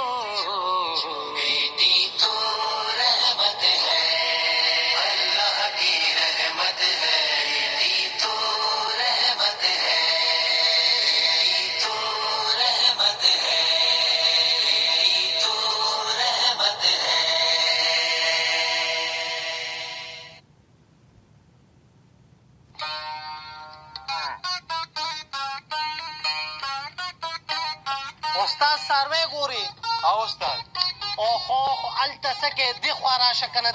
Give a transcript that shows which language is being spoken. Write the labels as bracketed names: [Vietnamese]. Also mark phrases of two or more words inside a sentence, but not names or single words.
[Urdu] بیٹی تو رحمت ہے، اللہ کی رحمت ہے، بیٹی تو رحمت ہے، بیٹی تو رحمت ہے، بیٹی تو رحمت ہے. [Pashto] استاد سروی ګوري. او استاد اوهو هلته څه کې دې خوا راشه که نه.